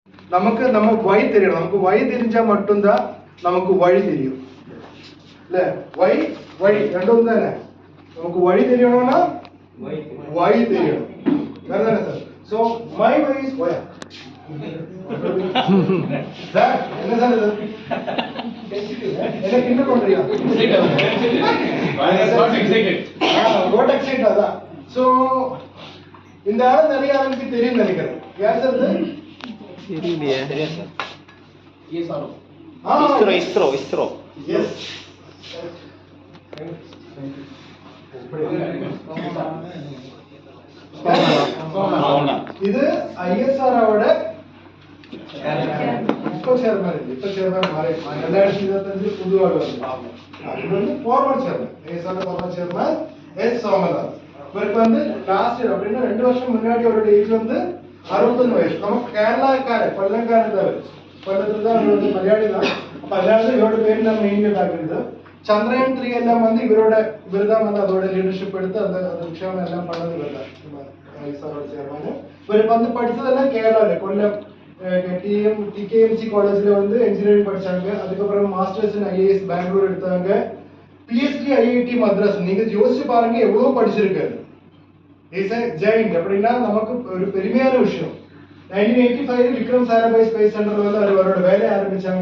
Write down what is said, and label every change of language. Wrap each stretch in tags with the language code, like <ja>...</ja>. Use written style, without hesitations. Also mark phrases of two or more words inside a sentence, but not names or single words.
<ta>நமக்கு நம்ம வழி தெரியணும். நமக்கு வழி தெரிஞ்சா மட்டும்தான் நமக்கு வழி தெரியும். இல்ல வழி ரெண்டும் தானே. நமக்கு வழி தெரியணும்னா வழி தெரியணும். வேறதானே சார்?</ta> <en>So my way is why.</en> <ta>சார் என்ன சார் இது? என்ன கிண்டல் பண்றீங்க?</ta> <en>What excited அதான்.</en> <ta>So இந்த ஆளு நிறைய ஆளுக்கு தெரியும் நினைக்கிறேன். யார் சார் இது? தெரியலையே.</ta> <en>ISRO. Yes.</en> <ta>இது ISROவோட இப்போ சேர்மன் மாறி 2025 புது ஆள் வந்து இது வந்து</ta> <en>former chairman</en> <ta>ISRO</ta> <en>former chairman</en> <ta>எஸ் சோமநாத். இவருக்கு வந்து</ta> <en>last year</en> <ta>அப்படின்னா 2 வருஷம் முன்னாடி அவரோட ஏஜ் வந்து 61 வயசு. நம்ம கேரளாக்காரர் கொല്ലக்காரர்</ta> <ml>കൊല്ലത്തിൽ നിന്ന് മലയാളികളാണ്. അപ്പൊ അല്ലാതെ ഇവരുടെ പേര് ഞാൻ മെയിൻ ആക്കുന്നത് ചന്ദ്രയാൻ 3 എല്ലാം വന്ന് ഇവരുതാ വന്ന് അതോടെ ലീഡർഷിപ്പ് എടുത്ത് അത് വിഷയം എല്ലാം പണിത് വരുന്നത് ചെയർമാന്. ഇവർ വന്ന് പഠിച്ചതെല്ലാം കേരള കൊല്ലം TKMC കോളേജിൽ</ml> <ta>வந்து என்ஜினியரிங் படிச்சாங்க. அதுக்கப்புறம்</ta> <en>masters in</en> <ta>IAS பெங்களூர் எடுத்தாங்க. PhD IIT மദ്രാസ്. நீங்க யோசிச்சு பாருங்க எவ்வளவு படிச்சிருக்காரு. இஸ் எ ஜெயின் அப்படின்னா நமக்கு ஒரு பெருமையான விஷயம். 1985 விக்ரம் சாராபாய் ஸ்பேஸ் சென்டர்ல வந்து அவரோட வேலையை ஆரம்பிச்சாங்க.</ta>